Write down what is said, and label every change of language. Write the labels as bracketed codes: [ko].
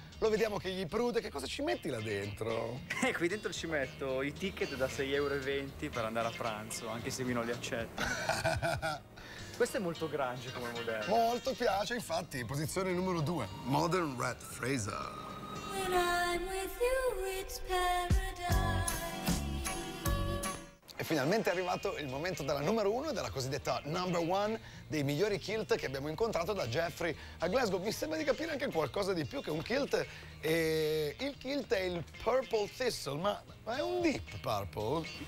[it] Lo vediamo che gli prude, che cosa ci metti là dentro? Qui dentro ci metto i ticket da 6,20 € per andare a pranzo, anche se qui non li accetto. Questo è molto grunge come modello. Molto piace, infatti, posizione numero 2, Modern Red Fraser. [en] When I'm with you, it's paradise. [it] E finalmente è arrivato il momento della numero 1, della cosiddetta number 1, dei migliori kilt che abbiamo incontrato da Jeffrey a Glasgow. Mi sembra di capire anche qualcosa di più che un kilt. E il kilt è il Purple Thistle, ma è un deep purple?